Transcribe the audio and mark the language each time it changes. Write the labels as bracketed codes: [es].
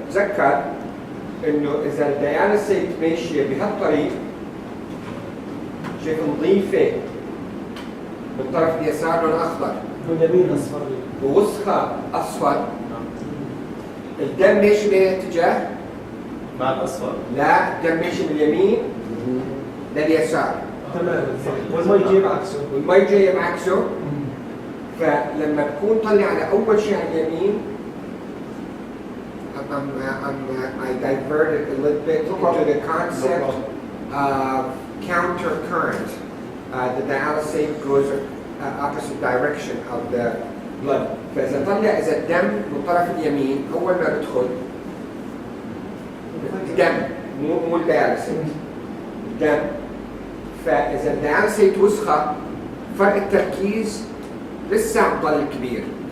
[ar] تذكر انه اذا الدياليسيت ماشيه بهالطريق شايف نظيفه من طرف اليسار لون اخضر واليمين اصفر ووسخه اصفر الدم ماشي باتجاه مع الأصفر. لا الدم ماشي من اليمين لليسار تمام والمي يجيب عكسه والمي جايه بعكسه. فلما تكون طلع على اول شيء على اليمين [en] I diverted a little bit into the concept of counter current. The dialysate goes opposite direction of the blood. [ar] فإذا طلع إذا الدم من طرف اليمين أول ما بدخل الدم مو الدياليسيت الدم. فإذا الدياليسيت وسخة فرق التركيز لسه بضل كبير.